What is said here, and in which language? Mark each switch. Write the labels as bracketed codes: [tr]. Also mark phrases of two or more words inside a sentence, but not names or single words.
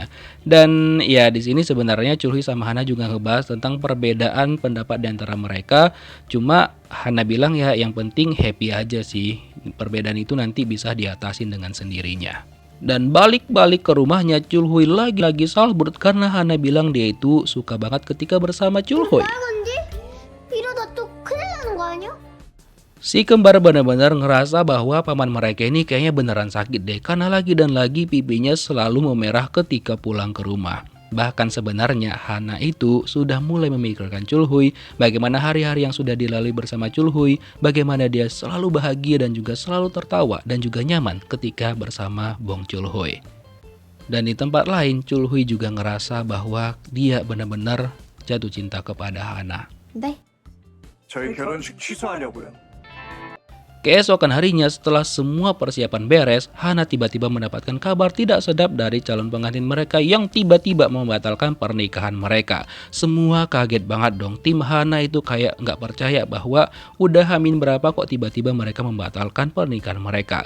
[id] Dan ya di sini sebenarnya Chulhui sama Hana juga ngebahas tentang perbedaan pendapat di antara mereka. Cuma Hana bilang ya yang penting happy aja sih, perbedaan itu nanti bisa diatasin dengan sendirinya. Dan balik-balik ke rumahnya, Chulhui lagi-lagi salbrut karena Hana bilang dia itu suka banget ketika bersama Chulhui. [ko] 이러다 또 큰일 나는 거 아니야? [id] Si kembar benar-benar ngerasa bahwa paman mereka ini kayaknya beneran sakit deh, karena lagi dan lagi pipinya selalu memerah ketika pulang ke rumah. Bahkan sebenarnya Hana itu sudah mulai memikirkan Chulhui, bagaimana hari-hari yang sudah dilalui bersama Chulhui, bagaimana dia selalu bahagia dan juga selalu tertawa dan juga nyaman ketika bersama Bong Chulhui. Dan di tempat lain, Chulhui juga ngerasa bahwa dia benar-benar jatuh cinta kepada Hana. [ko] 네. 저희 결혼식 취소하려고요. [id] Keesokan harinya setelah semua persiapan beres, Hana tiba-tiba mendapatkan kabar tidak sedap dari calon pengantin mereka yang tiba-tiba membatalkan pernikahan mereka. Semua kaget banget dong, tim Hana itu kayak nggak percaya bahwa udah hamin berapa kok tiba-tiba mereka membatalkan pernikahan mereka.